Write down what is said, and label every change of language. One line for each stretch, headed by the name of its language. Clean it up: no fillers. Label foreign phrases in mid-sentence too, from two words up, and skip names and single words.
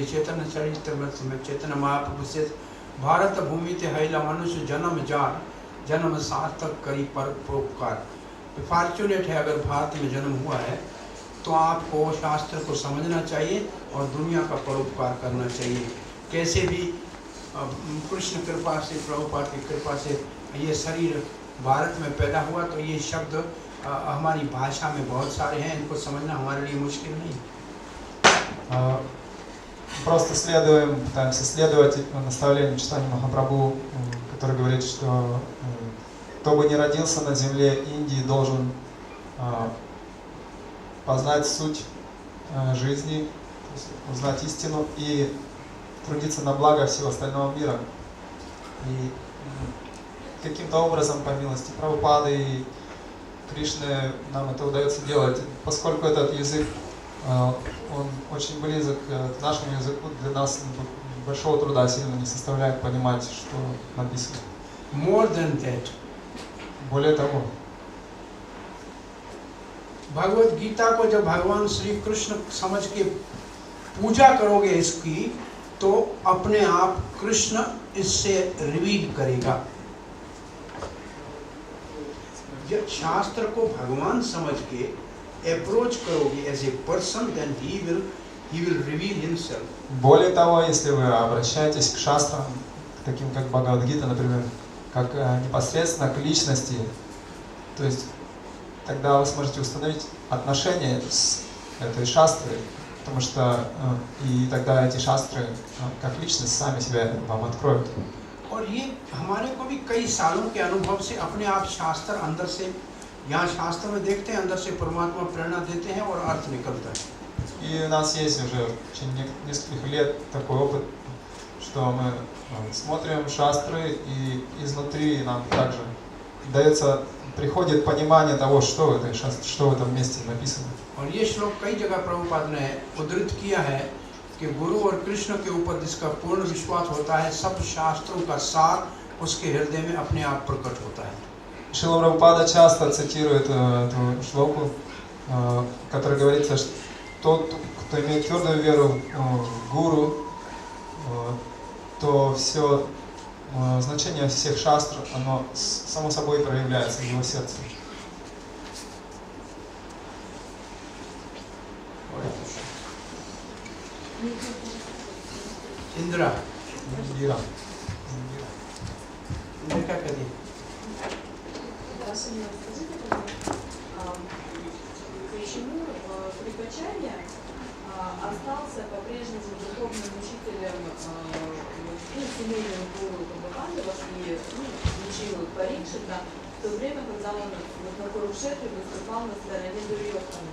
Bangla: Chaitanya Charitamrita
Hindi: में चैतन्य महाप्रभु से
Bangla: ভারত ভূমিতে হৈল মনুষ্য জন্ম যার জন্ম সার্থক করি পর পরোপকার।
Hindi: फॉर्चुनेट है अगर भारत में जन्म हुआ है तो आपको शास्त्र को समझना चाहिए और दुनिया का परोपकार करना चाहिए। कैसे भी कृष्ण कृपा से, प्रभुपाद की कृपा से ये शरीर भारत में पैदा हुआ, तो ये शब्द हमारी भाषा में बहुत सारे हैं, इनको समझना हमारे लिए मुश्किल नहीं।
Russian: Просто пытаемся следовать наставлению Чайтаньи Махапрабху, который говорит, что кто бы ни родился на земле Индии, должен познать суть жизни, узнать истину и трудиться на благо всего остального мира. И каким-то образом, по милости Прабхупады и Кришны, нам это удается делать, поскольку этот язык, он очень близок к нашему языку, для нас большого труда сильно не составляет понимать, что написано.
English: More than that.
Russian: Более того,
Hindi: भगवत गीता को जब भगवान श्री कृष्ण समझ के पूजा करोगे इसकी, तो अपने आप कृष्ण इससे रिवील करेगा। जब शास्त्र को भगवान समझ के अप्रोच करोगे
English: as a person, then he will reveal himself.
Russian: более того, если вы обращаетесь к шастрам, таким как Бхагавад-гита, например, как непосредственно к личности, то есть тогда вы сможете установить отношения с этой шастрой, потому что и тогда эти шастры как личность сами себя вам откроют.
Hindi: और ये हमारे को भी कई सालों के अनुभव से अपने आप शास्त्र अंदर से, यहाँ शास्त्र में देखते हैं, अंदर से परमात्मा प्रेरणा देते हैं और अर्थ निकलता है।
Russian: И у нас есть уже в течение нескольких лет такой опыт, что мы смотрим шастры, и изнутри нам также дается, приходит понимание того, что в этой шастре, что в этом месте написано.
Hindi: और ये श्लोक कई जगह प्रभुपाद ने उद्धृत किया है कि गुरु और कृष्ण के ऊपर जिसका पूर्ण विश्वास होता है, सब शास्त्रों का सार उसके हृदय में अपने आप प्रकट होता है।
Russian: Шрила Прабхупада часто цитирует эту шлоку, в которой говорится, что тот, кто имеет твердую веру в гуру, то все значение всех шастр, оно само собой проявляется в его сердце. Indra. Индира.
Hindi: Indra क्या कर रही है?
Russian: Скажите, пожалуйста, почему Крипачарья остался по-прежнему духовным учителем, семейным гуру Пандавов и учил Парикшита, в то время, когда он на Курукшетре выступал на стороне Дурьёдхана?